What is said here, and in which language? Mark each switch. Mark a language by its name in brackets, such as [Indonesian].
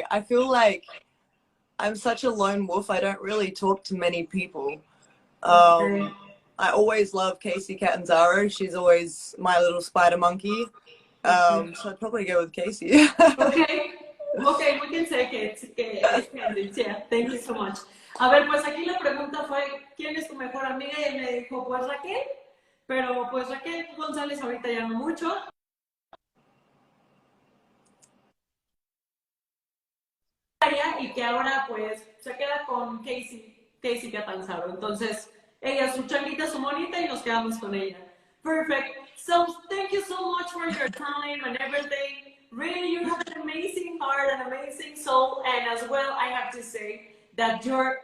[English] I feel like I'm such a lone wolf. I don't really talk to many people. Okay. I always love Casey Catanzaro. She's always my little spider monkey. So I'd probably go with Casey. Okay, okay, we can take it. Yeah, thank you so much. [Spanish] A ver, pues aquí la pregunta fue, ¿quién es tu mejor amiga? Y él me dijo, pues Raquel, pero pues Raquel González ahorita ya no mucho. Y que ahora pues se queda con Casey Catanzaro. Entonces, ella, su changuita, su monita y nos quedamos con ella. [English] Perfect. So, thank you so much for your time and everything. Really, you have an amazing heart, an amazing soul, and as well, I have to say that you're